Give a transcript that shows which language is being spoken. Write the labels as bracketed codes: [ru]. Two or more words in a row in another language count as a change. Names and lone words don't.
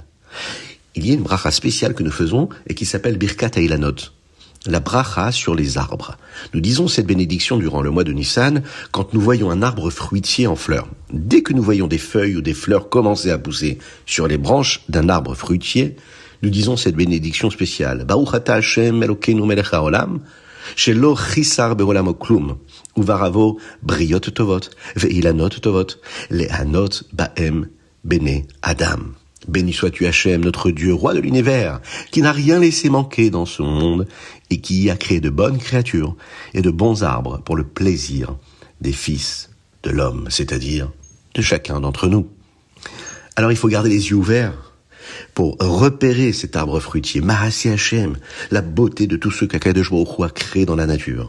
[fr] Il y a une bracha spéciale que nous faisons et qui s'appelle [he] ברכת האילנות, [fr] la bracha sur les arbres. Nous disons cette bénédiction durant le mois de Nissan quand nous voyons un arbre fruitier en fleurs. Dès que nous voyons des feuilles ou des fleurs commencer à pousser sur les branches d'un arbre fruitier, nous disons cette bénédiction spéciale. [he] ברוך אתה השם אלוקינו מלך העולם, שלא חיסר בעולמו כלום, וברא בו בריות טובות, ואילנות טובות, להנות בהם בני אדם. [fr] Béni sois-tu Hachem, notre Dieu, roi de l'univers, qui n'a rien laissé manquer dans ce monde et qui a créé de bonnes créatures et de bons arbres pour le plaisir des fils de l'homme, c'est-à-dire de chacun d'entre nous. Alors il faut garder les yeux ouverts pour repérer cet arbre fruitier, [he] מעשה השם, [fr] la beauté de tout ce qu' [he] הקדוש ברוך הוא [fr] a créé dans la nature.